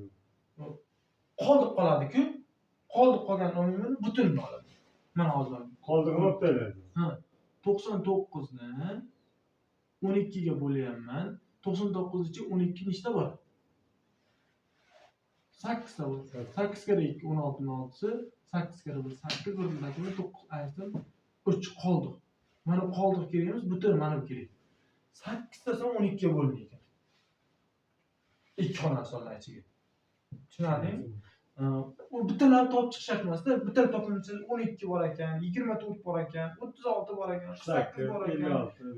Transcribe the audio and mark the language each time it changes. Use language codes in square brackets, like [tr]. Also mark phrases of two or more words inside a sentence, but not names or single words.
[uz] Qoldiq qoladi-ku. Qoldiq qolgan nominalni butunini oladi. Mana hozir. Qoldig'ini olib beradi. 99 ni 12 ga bo'layapman. 99 ichi 12 nechta bor? 8 ta bor. 8 kara 2 16 ni 6si, 8 kara 1 8 o'rnidagini 9 aytdim. 3 qoldiq. Mana qoldiq kerakmiz, butun mana bu kerak. 8 ta son 12 ga bo'linadi. Ikki xonali sonlar ichiga. Tushunarlimi? U butunlarni topib chiqish shart emasda. Butul topilsa 12 bor ekan, 24 bor ekan, 36 bor ekan, 48 bor ekan.